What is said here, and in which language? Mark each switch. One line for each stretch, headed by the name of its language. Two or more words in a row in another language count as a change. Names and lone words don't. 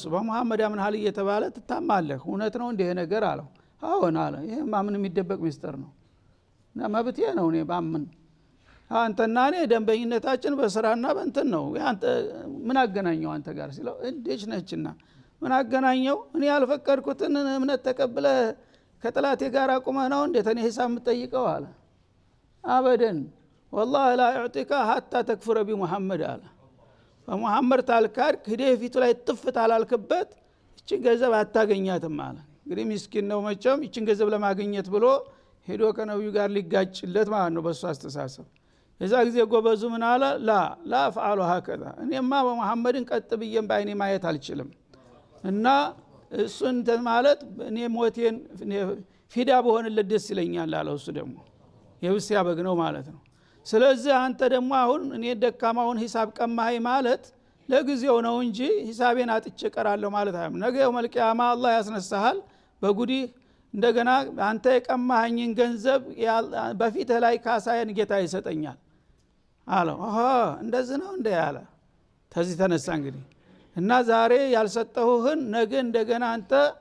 Amharic: በመሐመድ አምነሃል እየተባለ ትታማለህ፣ እውነት ነው እንዲህ ነገር አለው። አዎን አለ። ይሄማ ምን የሚደበቅ ሚስጥር ነው እና መብቴ ነው እኔ ባምን። አንተና እኔ ደንበኝነታችን በስራና በእንትን ነው። አንተ ምን አገናኘው አንተ ጋር ሲለው እንዴች ነችና ምን አገናኘው? እኔ ያልፈቀድኩትን እምነት ተቀብለ ከጥላቴ ጋር አቁመህ ነው እንዴ ተኔ ሂሳብ የምትጠይቀው አለ። አበደን
Arabic: والله لا يعطيك حتى تكفر بمحمد
Amharic: አለ። በመሐመድ ታልካድ ሂደህ ፊቱ ላይ ጥፍት አላልክበት እቺን ገንዘብ አታገኛትም አለ። እንግዲህ ምስኪን ነው መቼም እቺን ገንዘብ ለማግኘት ብሎ ሄዶ ከነብዩ ጋር ሊጋጭለት ማለት ነው በሱ አስተሳሰብ። የዛ ጊዜ ጎበዙ ምን አለ?
Arabic: لا فعلوا هكذا
Amharic: እኔማ በመሐመድን ቀጥ ብዬም ባይኔ ማየት አልችልም እና እሱን ማለት እኔ ሞቴን ፊዳ በሆነለት ደስ ይለኛል አለ። እሱ ደግሞ የብስ ያበግ ነው ማለት ነው። ስለዚህ አንተ ደግሞ አሁን እኔ ደካማውን ሂሳብ ቀማኸኝ ማለት ለጊዜው ነው እንጂ ሂሳቤን አጥቼ ቀራለሁ ማለት አይደለም። ነገ
Arabic: يوم القيامة
Amharic: አላህ ያስነሳሃል በጉዲህ እንደገና አንተ የቀማኸኝን ገንዘብ በፊትህ ላይ ካሳየን ጌታ ይሰጠኛል አለው። እንደዚህ ነው እንደ ያለ ተዚህ ተነሳ እንግዲህ እና ዛሬ ያልሰጠሁህን ነገ እንደገና አንተ